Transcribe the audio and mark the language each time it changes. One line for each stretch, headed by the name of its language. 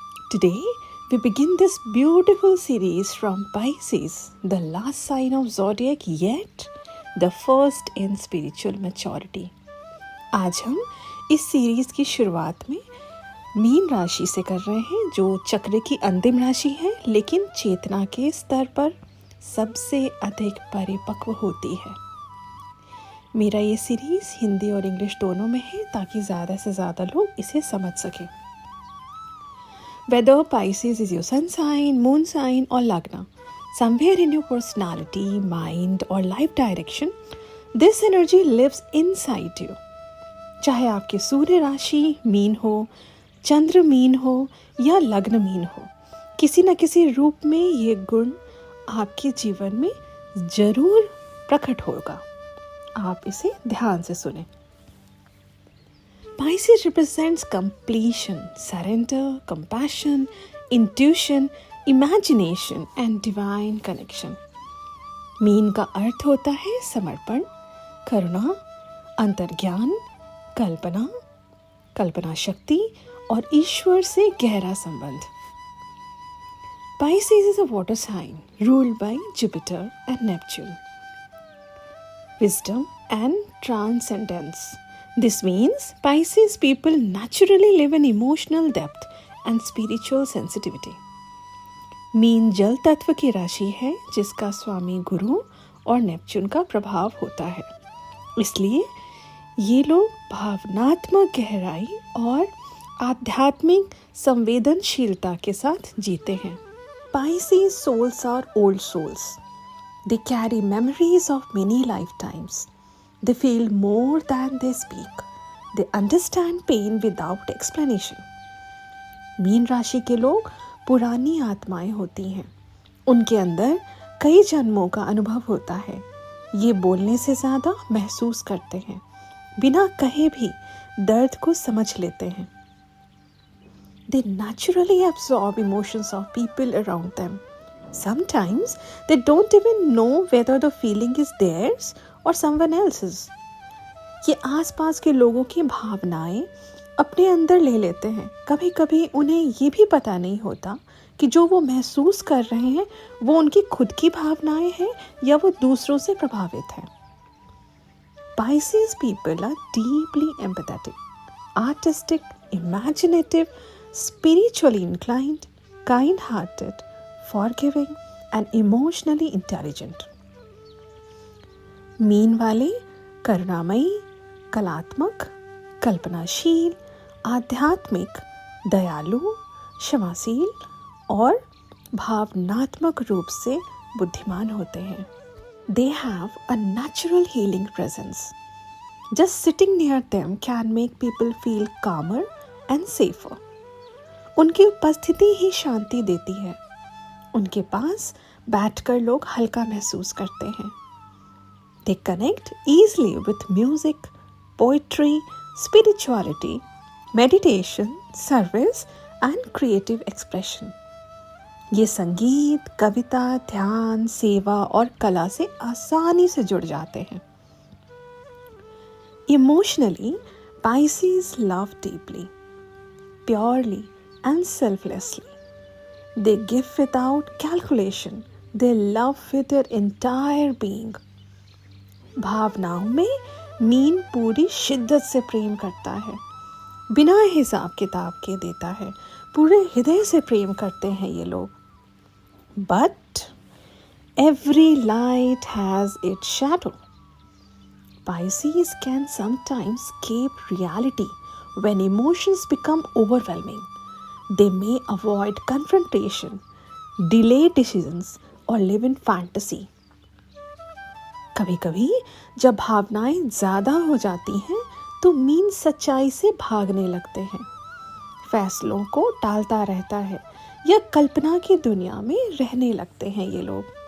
English: Today we begin this beautiful series from Pisces, the last sign of zodiac yet the first in spiritual maturity.
Hindi: आज हम इस series की शुरुआत में mean राशि से कर रहे हैं जो चक्र की अंतिम राशि है लेकिन चेतना के स्तर पर सबसे अधिक परिपक्व होती है। मेरा ये सीरीज हिंदी और इंग्लिश दोनों में है ताकि ज़्यादा से ज़्यादा लोग इसे समझ सकें।
English: Whether Pisces is your sun sign, moon sign or lagna, somewhere in your personality, mind or life direction, this energy lives inside you.
Hindi: चाहे आपके सूर्य राशि मीन हो, चंद्र मीन हो या लग्न मीन हो, किसी न किसी रूप में ये गुण आपके जीवन में जरूर प्रकट होगा। आप इसे ध्यान से सुनें।
English: Pisces represents completion, surrender, compassion, intuition, imagination and divine connection.
Hindi: Mean का अर्थ होता है समर्पण, करुणा, अंतर्ज्ञान, कल्पना, कल्पना शक्ति और ईश्वर से गहरा संबंध।
English: Pisces is a water sign ruled by Jupiter and Neptune. Wisdom and transcendence. This means Pisces people naturally live in emotional depth and spiritual sensitivity.
Hindi: Mean जल तत्व की राशि है जिसका स्वामी गुरु और नेपच्यून का प्रभाव होता है। इसलिए ये लोग भावनात्मक गहराई और आध्यात्मिक संवेदनशीलता के साथ जीते हैं।
English: Pisces souls are old souls. They carry memories of many lifetimes. They feel more than they speak. They understand pain without explanation.
Hindi: Mean राशि के लोग पुरानी आत्माएं होती हैं। उनके अंदर कई जन्मों का अनुभव होता है। ये बोलने से ज़्यादा महसूस करते हैं। बिना कहे भी दर्द को समझ लेते हैं।
English: They naturally absorb emotions of people around them. Sometimes they don't even know whether the feeling is theirs or someone else's.
Hindi: ये आसपास के लोगों की भावनाएं अपने अंदर ले लेते हैं। कभी कभी उन्हें ये भी पता नहीं होता कि जो वो महसूस कर रहे हैं वो उनकी खुद की भावनाएं हैं या वो दूसरों से प्रभावित हैं।
English: Pisces people are deeply empathetic, artistic, imaginative, spiritually inclined, kind-hearted, forgiving and emotionally intelligent.
Hindi: Mean वाले करुणामयी, कलात्मक, कल्पनाशील, आध्यात्मिक, दयालु, क्षमाशील और भावनात्मक रूप से बुद्धिमान होते हैं।
English: They have a natural healing presence. Just sitting near them can make people feel calmer and safer.
Hindi: उनकी उपस्थिति ही शांति देती है। उनके पास बैठकर लोग हल्का महसूस करते हैं।
English: They connect easily with music, poetry, spirituality, meditation, service and creative expression.
Hindi: ये संगीत, कविता, ध्यान, सेवा और कला से आसानी से जुड़ जाते हैं।
English: Emotionally, Pisces love deeply, purely and selflessly. They give without calculation. They love with their entire being.
Hindi: भावनाओं में मीन पूरी शिद्दत से प्रेम करता है, बिना हिसाब किताब के देता है, पूरे हृदय से प्रेम करते हैं ये लोग।
English: But every light has its shadow. Pisces can sometimes escape reality when emotions become overwhelming. They may avoid confrontation, delay decisions or live in fantasy.
Hindi: कभी कभी जब भावनाएं ज़्यादा हो जाती हैं तो मीन सच्चाई से भागने लगते हैं, फैसलों को टालता रहता है या कल्पना की दुनिया में रहने लगते हैं ये लोग।